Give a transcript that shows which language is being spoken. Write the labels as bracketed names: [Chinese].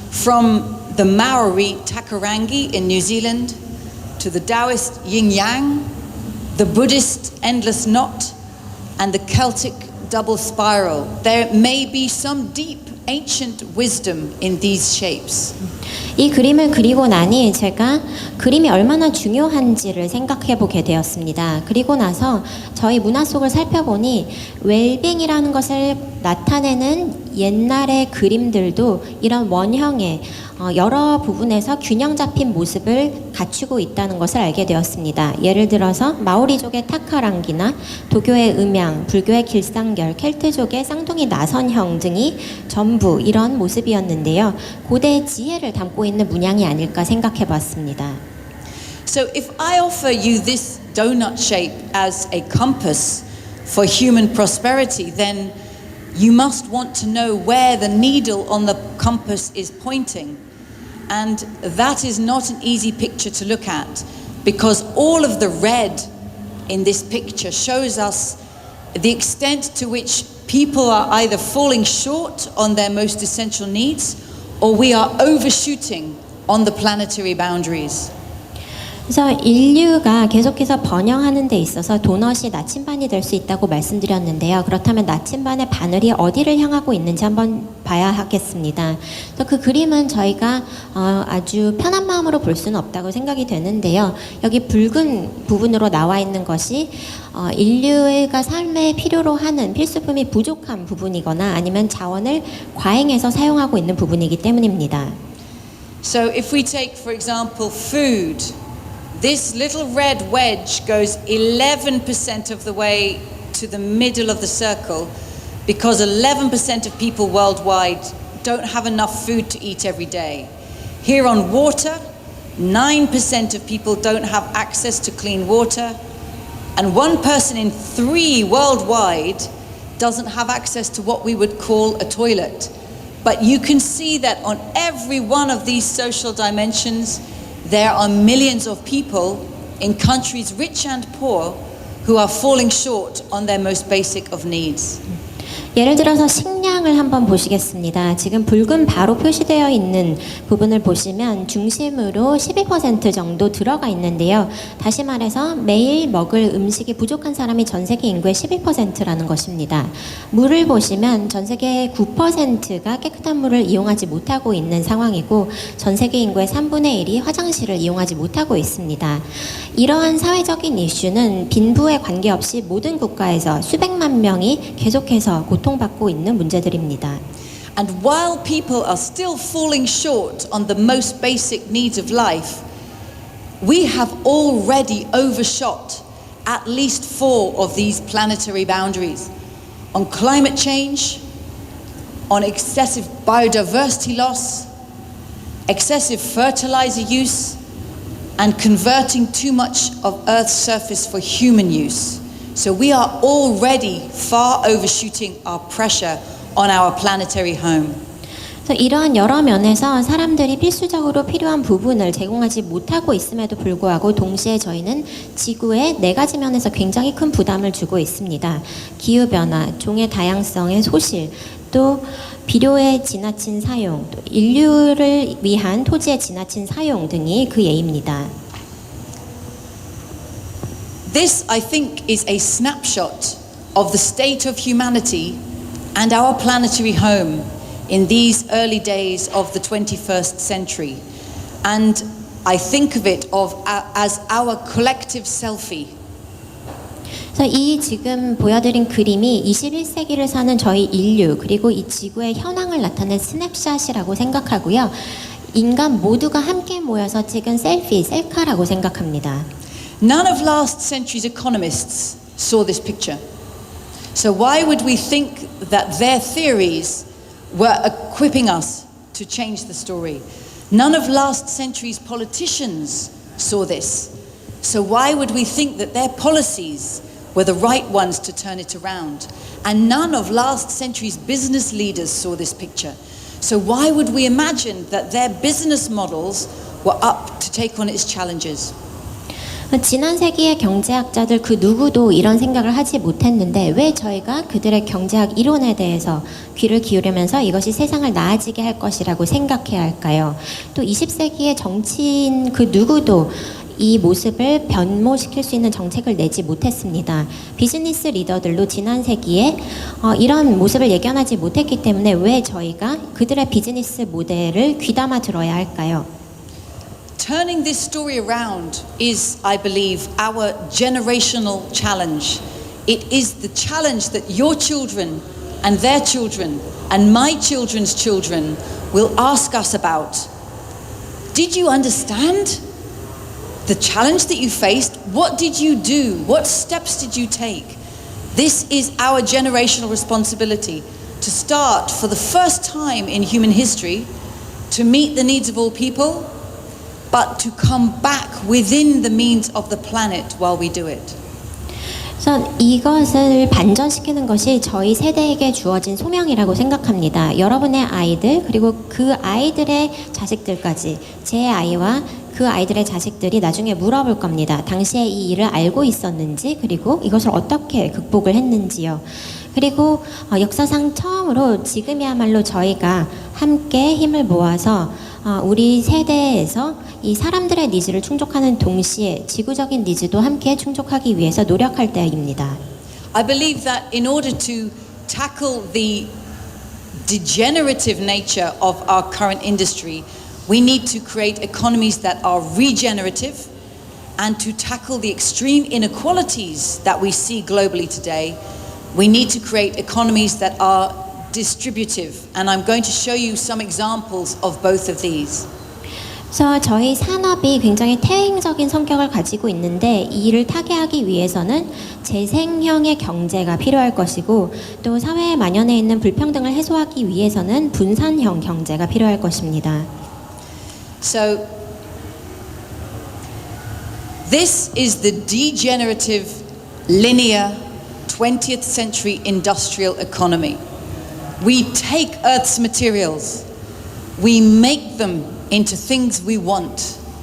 [English] From the Maori Takarangi in New Zealand, to the Taoist yin-yang, the Buddhist endless knot, and the Celtic double spiral. There may be some deep ancient wisdom in these shapes. [Korean] 이 그림을 그리고 나니 제가 그림이 얼마나 중요한지를 생각해 보게 되었습니다. 그리고 나서 저희 문화 속을 살펴보니 웰빙이라는 것을 나타내는 옛날의 그림들도 이런 원형의 여러 부분에서 균형 잡힌 모습을 갖추고 있다는 것을 알게 되었습니다. 예를 들어서 마오리족의 타카랑기나 도교의 음양, 불교의 길상결, 켈트족의 쌍둥이 나선형 등이 전부 이런 모습이었는데요. 고대의 지혜를 담고 있는 문양이 아닐까 생각해 봤습니다. [English] So if I offer you this donut shape as a compass for human prosperity, then you must want to know where the needle on the compass is pointing. And that is not an easy picture to look at, because all of the red in this picture shows us the extent to which people are either falling short on their most essential needs, or we are overshooting on the planetary boundaries. [Korean] 그래서 인류가 계속해서 번영하는 데 있어서 도넛이 나침반이 될 수 있다고 말씀드렸는데요. 그렇다면 나침반의 바늘이 어디를 향하고 있는지 한번 봐야 하겠습니다. 그래서 그 그림은 저희가 아주 편한 마음으로 볼 수는 없다고 생각이 되는데요. 여기 붉은 부분으로 나와 있는 것이 인류가 삶에 필요로 하는 필수품이 부족한 부분이거나 아니면 자원을 과잉해서 사용하고 있는 부분이기 때문입니다. [English] So if we take, for example, food, this little red wedge goes 11% of the way to the middle of the circle because 11% of people worldwide don't have enough food to eat every day. Here on water, 9% of people don't have access to clean water, and 1 person in 3 worldwide doesn't have access to what we would call a toilet. But you can see that on every one of these social dimensions, there are millions of people in countries rich and poor who are falling short on their most basic of needs. [Korean] 예를 들어서 식량을 한번 보시겠습니다. 지금 붉은 바로 표시되어 있는 부분을 보시면 중심으로 12% 정도 들어가 있는데요. 다시 말해서 매일 먹을 음식이 부족한 사람이 전 세계 인구의 12%라는 것입니다. 물을 보시면 전 세계 9%가 깨끗한 물을 이용하지 못하고 있는 상황이고 전 세계 인구의 3분의 1이 화장실을 이용하지 못하고 있습니다. 이러한 사회적인 이슈는 빈부에 관계없이 모든 국가에서 수백만 명이 계속해서 고통받고 있는 문제들입니다. [English] And while people are still falling short on the most basic needs of life, we have already overshot at least 4 of these planetary boundaries. On climate change, on excessive biodiversity loss, excessive fertilizer use, and converting too much of Earth's surface for human use. So we are already far overshooting our pressure on our planetary home. [Korean] 이러한 여러 면에서 사람들이 필수적으로 필요한 부분을 제공하지 못하고 있음에도 불구하고 동시에 저희는 지구의 4가지 면에서 굉장히 큰 부담을 주고 있습니다. 기후변화, 종의 다양성의 소실, 또 비료의 지나친 사용, 또 인류를 위한 토지의 지나친 사용 등이 그 예입니다. [English] This, I think, is a snapshot of the state of humanity and our planetary home in these early days of the 21st century. And I think of it as our collective selfie. [Korean] 그래서 이 지금 보여드린 그림이 21세기를 사는 저희 인류 그리고 이 지구의 현황을 나타낸 스냅샷이라고 생각하고요. 인간 모두가 함께 모여서 찍은 셀피, 셀카라고 생각합니다. [English] None of last century's economists saw this picture. So why would we think that their theories were equipping us to change the story? None of last century's politicians saw this. So why would we think that their policies were the right ones to turn it around? And none of last century's business leaders saw this picture. So why would we imagine that their business models were up to take on its challenges? [Korean] 지난 세기의 경제학자들 그 누구도 이런 생각을 하지 못했는데 왜 저희가 그들의 경제학 이론에 대해서 귀를 기울이면서 이것이 세상을 나아지게 할 것이라고 생각해야 할까요? 또 20세기의 정치인 그 누구도 이 모습을 변모시킬 수 있는 정책을 내지 못했습니다. 비즈니스 리더들도 지난 세기에 이런 모습을 예견하지 못했기 때문에 왜 저희가 그들의 비즈니스 모델을 귀담아 들어야 할까요? [English] Turning this story around is, I believe, our generational challenge. It is the challenge that your children and their children and my children's children will ask us about. Did you understand the challenge that you faced? What did you do? What steps did you take? This is our generational responsibility to start for the first time in human history to meet the needs of all people, but to come back within the means of the planet while we do it. [Korean] 그래서 이것을 반전시키는 것이 저희 세대에게 주어진 소명이라고 생각합니다. 여러분의 아이들 그리고 그 아이들의 자식들까지 제 아이와 그 아이들의 자식들이 나중에 물어볼 겁니다. 당시에 이 일을 알고 있었는지 그리고 이것을 어떻게 극복을 했는지요. 그리고 역사상 처음으로 지금이야말로 저희가 함께 힘을 모아서 우리 세대에서 이 사람들의 니즈를 충족하는 동시에 지구적인 니즈도 함께 충족하기 위해서 노력할 때입니다. [English] I believe that in order to tackle the degenerative nature of our current industry, we need to create economies that are regenerative, and to tackle the extreme inequalities that we see globally today, we need to create economies that are distributive, and I'm going to show you some examples of both of these. [Korean] 그래서 저희 산업이 굉장히 퇴행적인 성격을 가지고 있는데 이 일을 타개하기 위해서는 재생형의 경제가 필요할 것이고 또 사회에 만연해 있는 불평등을 해소하기 위해서는 분산형 경제가 필요할 것입니다. [English] So this is the degenerative, linear 20th century industrial economy. We take Earth's materials, we make them into things we want.